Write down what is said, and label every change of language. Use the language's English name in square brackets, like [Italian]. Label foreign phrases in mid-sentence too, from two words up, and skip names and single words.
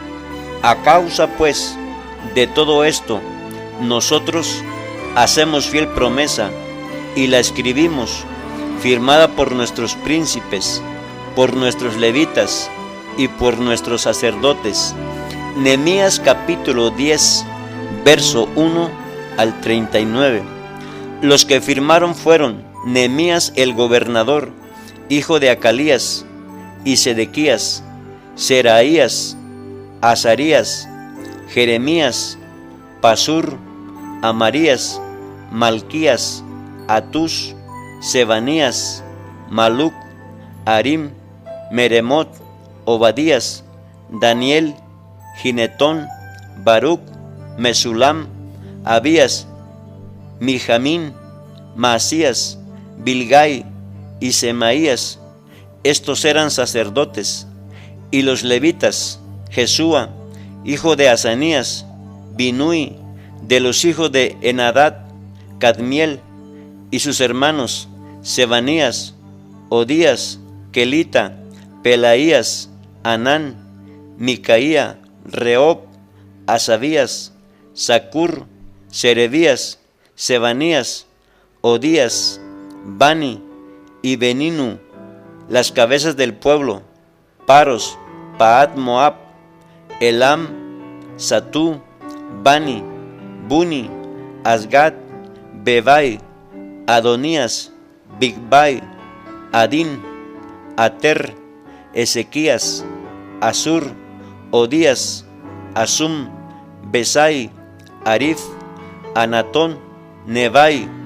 [Spanish] A causa, pues, de todo esto, nosotros hacemos fiel promesa y la escribimos, firmada por nuestros príncipes, por nuestros levitas y por nuestros sacerdotes. Nehemías capítulo 10, verso 1 al 39. Los que firmaron fueron Nehemías el gobernador, hijo de Acalías, y Sedequías, Seraías, Azarías, Jeremías, Pasur, Amarías, Malquías, Atús, Sebanías, Maluc, Arim, Meremot, Obadías, Daniel, Ginetón, Baruc, Mesulam, Abías, Mijamín, Maasías, Bilgai y Semaías. Estos eran sacerdotes. Y los levitas, Jesúa, hijo de Asanías, Binui, de los hijos de Enadad, Cadmiel, y sus hermanos, Sebanías, Odías, Kelita, Pelaías, Anán, Micaía, Reob, Asabías, Sacur, Serebías, Sebanías, Odías, Bani y Beninu, las cabezas del pueblo, Paros, Paat Moab, Elam, Satú, Bani, Buni, Asgad, Bebai, Adonías, Bigbai, Adín, Ater, Ezequías, Asur, Odías, Asum, Besai, Arif, Anatón, Nebai,